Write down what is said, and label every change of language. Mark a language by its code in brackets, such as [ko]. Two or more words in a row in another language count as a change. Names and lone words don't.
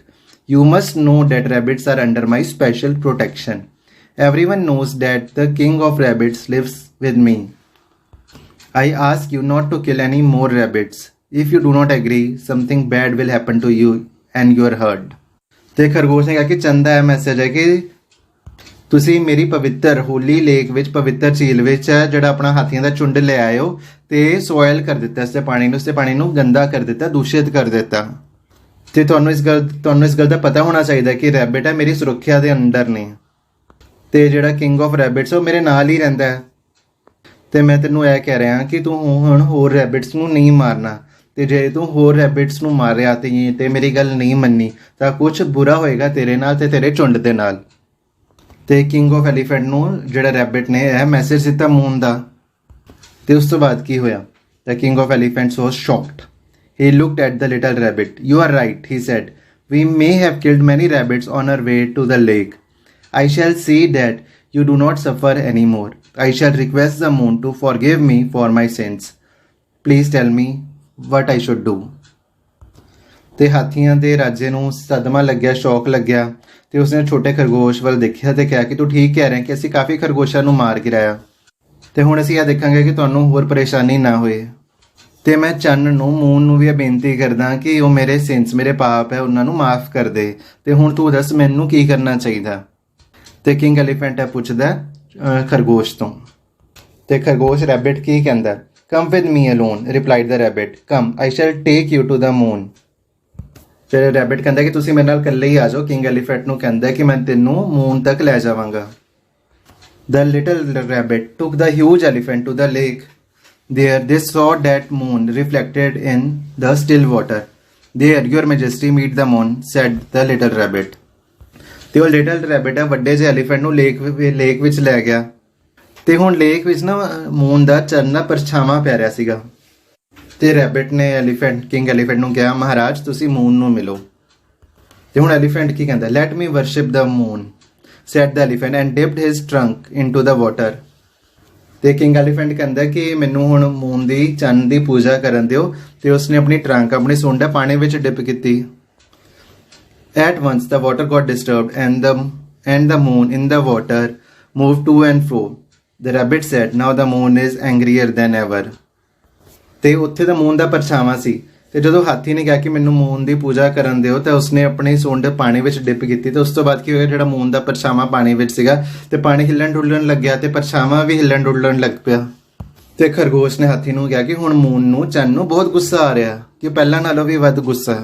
[en] You must know that rabbits are under my special protection. Everyone knows that the king of rabbits lives with me. I ask you not to kill any more rabbits. If you do not agree, something bad will happen to you and your herd. [pa] ਤੇ ਖਰਗੋਸ਼ ਨੇ ਕਿਹਾ ਕਿ ਚੰਦਾ ਹੈ ਮੈਸੇਜ ਹੈ ਕਿ ਤੁਸੀਂ ਮੇਰੀ ਪਵਿੱਤਰ [en] holy lake [pa] ਵਿੱਚ, ਪਵਿੱਤਰ ਝੀਲ ਵਿੱਚ ਜਿਹੜਾ ਆਪਣਾ ਹਾਥੀਆਂ ਦਾ ਝੁੰਡ ਲੈ ਆਏ ਹੋ ਤੇ ਸੋਇਲ ਕਰ ਦਿੱਤਾ, ਇਸਦੇ ਪਾਣੀ ਨੂੰ ਗੰਦਾ ਕਰ ਦਿੱਤਾ, ਦੂਸ਼ਿਤ ਕਰ ਦਿੱਤਾ। ਤੇ ਤੁਹਾਨੂੰ ਇਸ ਗੱਲ ਦਾ ਪਤਾ ਹੋਣਾ ਚਾਹੀਦਾ ਕਿ ਰੈਬਿਟ ਹੈ ਮੇਰੀ ਸੁਰੱਖਿਆ ਦੇ ਅੰਡਰ ਨੇ, ਤੇ ਜਿਹੜਾ [en] king of rabbits [pa] ਉਹ ਮੇਰੇ ਨਾਲ ਹੀ ਰਹਿੰਦਾ ਹੈ। ਤੇ ਮੈਂ ਤੈਨੂੰ ਇਹ ਕਹਿ ਰਿਹਾ ਕਿ ਤੂੰ ਹੁਣ ਹੋਰ ਰੈਬਿਟਸ ਨੂੰ ਨਹੀਂ ਮਾਰਨਾ, ਤੇ ਜੇ ਤੂੰ ਹੋਰ ਰੈਬਿਟਸ ਨੂੰ ਮਾਰਿਆ ਤੇ ਮੇਰੀ ਗੱਲ ਨਹੀਂ ਮੰਨੀ ਤਾਂ ਕੁਝ ਬੁਰਾ ਹੋਏਗਾ ਤੇਰੇ ਨਾਲ ਤੇ ਤੇਰੇ ਝੁੰਡ ਦੇ ਨਾਲ। ਤੇ [en] king of elephant [pa] ਨੂੰ ਜਿਹੜਾ ਰੈਬਿਟ ਨੇ ਇਹ ਮੈਸੇਜ ਦਿੱਤਾ ਮੂਨ ਦਾ। ਤੇ ਉਸ ਤੋਂ ਬਾਅਦ ਕੀ ਹੋਇਆ? [en] The king of elephants was shocked. He looked at the little rabbit. You are right, he said. We may have killed many rabbits on our way to the lake. I shall see that you do not suffer anymore. I shall request the moon to forgive me for my sins. Please tell me, what I should do। [pa] ਤੇ ਹਾਥੀਆਂ ਦੇ ਰਾਜੇ ਨੂੰ ਸਦਮਾ ਲੱਗਿਆ, ਸ਼ੌਕ ਲੱਗਿਆ ਤੇ ਉਸਨੇ ਛੋਟੇ ਖਰਗੋਸ਼ ਵੱਲ ਦੇਖਿਆ ਤੇ ਕਿਹਾ ਕਿ ਤੂੰ ਠੀਕ ਕਹਿ ਰਿਹਾ ਕਿ ਅਸੀਂ ਕਾਫੀ ਖਰਗੋਸ਼ਾਂ ਨੂੰ ਮਾਰ ਗਿਰਾਇਆ ਤੇ ਹੁਣ ਅਸੀਂ ਇਹ ਦੇਖਾਂਗੇ ਕਿ ਤੁਹਾਨੂੰ ਹੋਰ ਪਰੇਸ਼ਾਨੀ ਨਾ ਹੋਏ। ਤੇ ਮੈਂ ਚੰਨ ਨੂੰ, ਮੂਨ ਨੂੰ ਵੀ ਇਹ ਬੇਨਤੀ ਕਰਦਾ ਕਿ ਉਹ ਮੇਰੇ ਸਿੰਸ, ਮੇਰੇ ਪਾਪ ਹੈ, ਉਹਨਾਂ ਨੂੰ ਮਾਫ ਕਰ ਦੇ। ਤੇ ਹੁਣ ਤੂੰ ਦੱਸ ਮੈਨੂੰ ਕੀ ਕਰਨਾ ਚਾਹੀਦਾ। ਤੇ [en] king elephant [pa] ਪੁੱਛਦਾ ਖਰਗੋਸ਼ ਤੋਂ। ਤੇ ਖਰਗੋਸ਼ ਰੈਬਿਟ ਕੀ ਕਹਿੰਦਾ? [en] Come with me alone, replied the rabbit, come I shall take you to the moon. [pa] ਫਿਰ ਰੈਬਿਟ ਕਹਿੰਦਾ ਕਿ ਤੁਸੀਂ ਮੇਰੇ ਨਾਲ ਇਕੱਲੇ ਹੀ ਆ ਜਾਓ। [en] king elephant [pa] ਨੂੰ ਕਹਿੰਦਾ ਕਿ ਮੈਂ ਤੈਨੂੰ ਮੂਨ ਤੱਕ ਲੈ ਜਾਵਾਂਗਾ। [en] The little rabbit took the huge elephant to the lake. There they saw that moon reflected in the still water. There, your majesty, meet the moon, said the little rabbit. [pa] ਤੇ ਉਹ [en] little rabbit [pa] ਆ ਵੱਡੇ ਜਿਹੇ ਐਲੀਫੈਂਟ ਨੂੰ ਲੇਕ ਵਿੱਚ ਲੈ ਗਿਆ ਤੇ ਹੁਣ ਲੇਕ ਵਿੱਚ ਨਾ ਮੂਨ ਦਾ ਚੰਨ ਦਾ ਪਰਛਾਵਾਂ ਪੈ ਰਿਹਾ ਸੀਗਾ। ਤੇ ਰੈਬਿਟ ਨੇ [en] king elephant [pa] ਨੂੰ ਕਿਹਾ, ਮਹਾਰਾਜ ਤੁਸੀਂ ਮੂਨ ਨੂੰ ਮਿਲੋ। ਤੇ ਹੁਣ ਐਲੀਫੈਂਟ ਕੀ ਕਹਿੰਦਾ? [en] let me worship the moon, said the elephant and dipped his trunk into the water. [pa] ਤੇ [en] king elephant [pa] ਕਹਿੰਦਾ ਕਿ ਮੈਨੂੰ ਹੁਣ ਮੂਨ ਦੀ, ਚੰਨ ਦੀ ਪੂਜਾ ਕਰਨ ਦਿਓ ਤੇ ਉਸਨੇ ਆਪਣੀ ਟਰੰਕ, ਆਪਣੀ ਸੁੰਡ ਪਾਣੀ ਵਿੱਚ ਡਿਪ ਕੀਤੀ। [en] At once the water got disturbed and the moon in the water moved to and fro. The rabbit said, now the moon is angrier than ever. [pa] ਤੇ ਉੱਥੇ ਤਾਂ ਮੂਨ ਦਾ ਪਰਛਾਵਾਂ ਸੀ ਤੇ ਜਦੋਂ ਹਾਥੀ ਨੇ ਕਿਹਾ ਕਿ ਮੈਨੂੰ ਮੂਨ ਦੀ ਪੂਜਾ ਕਰਨ ਦਿਓ ਤਾਂ ਉਸਨੇ ਆਪਣੀ ਸੁੰਡ ਪਾਣੀ ਵਿੱਚ ਡਿਪ ਕੀਤੀ ਤੇ ਉਸ ਤੋਂ ਬਾਅਦ ਕੀ ਹੋਇਆ, ਜਿਹੜਾ ਮੂਨ ਦਾ ਪਰਛਾਵਾਂ ਪਾਣੀ ਵਿੱਚ ਸੀਗਾ ਤੇ ਪਾਣੀ ਹਿੱਲਣ ਡੁੱਲਣ ਲੱਗਿਆ ਤੇ ਪਰਛਾਵਾਂ ਵੀ ਹਿੱਲਣ ਡੁੱਲਣ ਲੱਗ ਪਿਆ। ਤੇ ਖਰਗੋਸ਼ ਨੇ ਹਾਥੀ ਨੂੰ ਕਿਹਾ ਕਿ ਹੁਣ ਮੂਨ ਨੂੰ, ਚੰਨ ਨੂੰ ਬਹੁਤ ਗੁੱਸਾ ਆ ਰਿਹਾ ਕਿ ਪਹਿਲਾਂ ਨਾਲੋਂ ਵੀ ਵੱਧ ਗੁੱਸਾ।